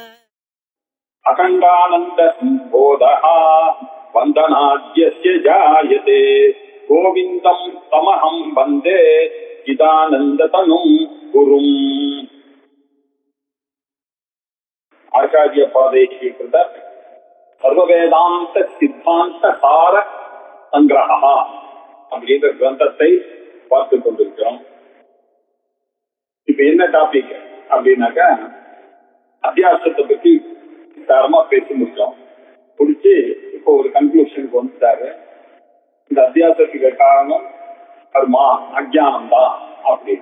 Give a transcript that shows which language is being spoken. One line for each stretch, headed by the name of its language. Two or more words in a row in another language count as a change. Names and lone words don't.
Sanskrit: अखंडानंद संबोधः वंदनाद्यस्य जायते गोविंदं तमहं वंदे चिदानंदतनुं गुरुम्।
Tamil: आचार्य पादेशीकृत सर्ववेदांत सिद्धांत सार संग्रहा அப்படின்ற கிரந்தத்தை பார்த்து கொண்டிருக்கிறோம். இப்ப என்ன டாபிக் அப்படின்னாக்க அத்தியாசத்தை பத்தி தரமா பேசி முடிச்சோம். முடிச்சு இப்போ ஒரு கன்க்ளூஷனுக்கு வந்துட்டாரு. இந்த அத்தியாசத்துக்கு காரணம் கர்மா அஜ்ஞானம் தான் அப்படின்னு.